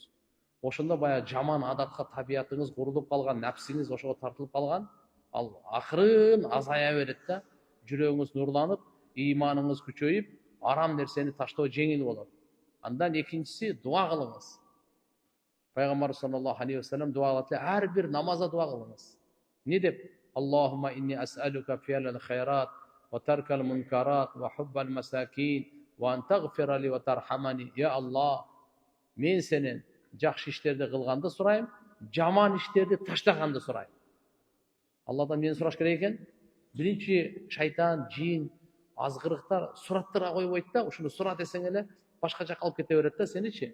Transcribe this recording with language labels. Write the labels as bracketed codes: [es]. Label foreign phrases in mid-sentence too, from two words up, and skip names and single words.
[ky] Ошондо баягы жаман адатка табиятыңыз курулуп калган, напсиңиз ошого тартылып калган, ал акырын азая берет да, жүрөгүңүз нурланып, ыйманыңыз күчөйүп, арам нерсени таштоо жеңил болот. Андан экинчиси дуа кылыңыз. Пайгамбар [ar] صلى الله عليه وسلم [ky] дуа кылат эле, ар бир намазда дуа кылыңыз. Не деп? [ar] اللهم إني أسألك فعل الخيرات وترك المنكرات وحب المساكين وأن تغفر لي وترحمني. [ky] Я Аллах, мен сенен жакшы иштерди кылганды сурайм, жаман иштерди таштаганды сурайм. Алладан мен сураш керек экен. Биринчи шайтан, жин, азгырыктар сураттарга койбойт да, ушуну сура десең эле башка жакка алып кете берет да сеничи.